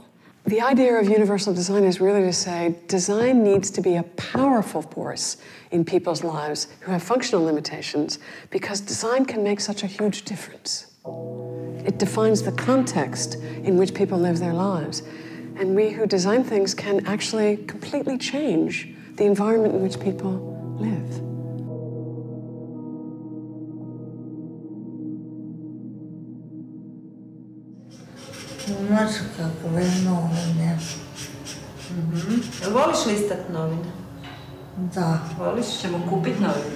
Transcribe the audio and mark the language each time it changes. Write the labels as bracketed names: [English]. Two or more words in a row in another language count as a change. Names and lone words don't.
[English] The idea of universal design is really to say design needs to be a powerful force in people's lives who have functional limitations, because design can make such a huge difference. It defines the context in which people live their lives. And we who design things can actually completely change the environment in which people live. [Croatian] Znaš kakve novine? Voliš listat novine? Da. Voliš? Ćemo kupiti novine?